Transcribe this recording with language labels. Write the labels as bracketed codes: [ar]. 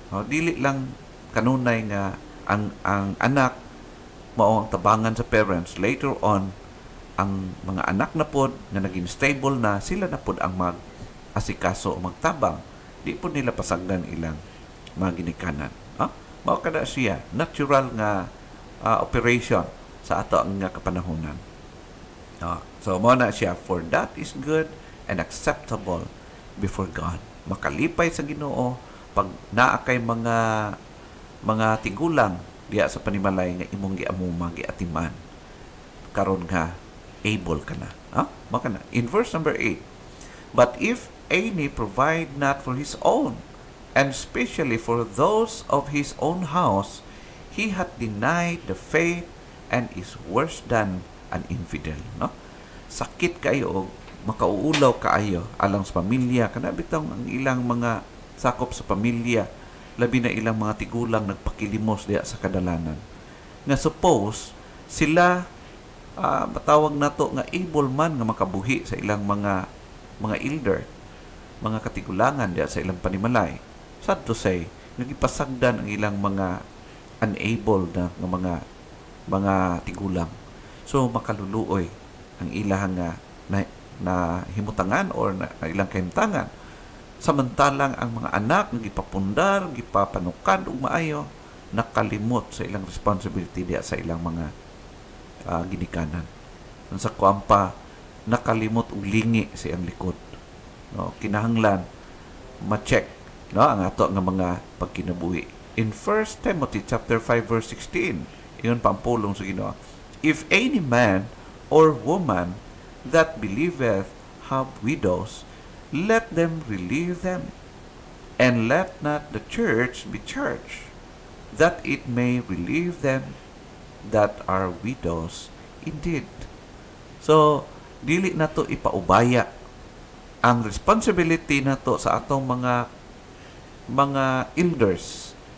[ceb] Dili lang kanunay nga ang anak mao ang tabangan sa parents. [en] Later on, [ceb] ang mga anak na pod nga naging stable na, sila na pod ang mag-asikaso o magtabang. Di po nila pasagdan ilang mga ginikanan. Mao kada siya natural nga operation sa ato ang nga kapanahonan. So mao na siya, [en] for that is good and acceptable before God. [ceb] Makalipay sa Ginoo pag naa kay mga tigulang diya sa panimalay nga imong giamuma giatiman, karon nga able ka na. Maka na. [en] In verse number 8, but if any provide not for his own, and especially for those of his own house, he hath denied the faith and is worse than an infidel. [ceb] Sakit kayo, makauulaw kaayo alang sa pamilya, kana bitang ang ilang mga sakop sa pamilya, labi na ilang mga tigulang nagpakilimos diya sa kadalanan. Nga suppose sila matawag nato nga able man nga makabuhi sa ilang mga elder, mga katigulangan diya sa ilang panimalay. [en] Sad to say, [ceb] nagipasagdan ang ilang mga unable na mga tigulang. So makaluluoy ang ilang na himutangan or na ilang kahimtangan. Samantalang ang mga anak nga gipapundar, gipapanukad ug maayo, nakalimot sa ilang responsibility diya sa ilang mga ginikanan. Sa kuampa, nakalimot og lingi sa iyang likod. Kinahanglan ma-check ang ato nga mga pagkinabuhi. [en] In 1 Timothy chapter 5 verse 16, [ceb] iyon pampulong sa Ginoo, [en] if any man or woman that believeth have widows, let them relieve them, and let not the church be charged, that it may relieve them that are widows indeed. [ceb] So, dili na to ipaubaya ang responsibility na to sa atong mga elders.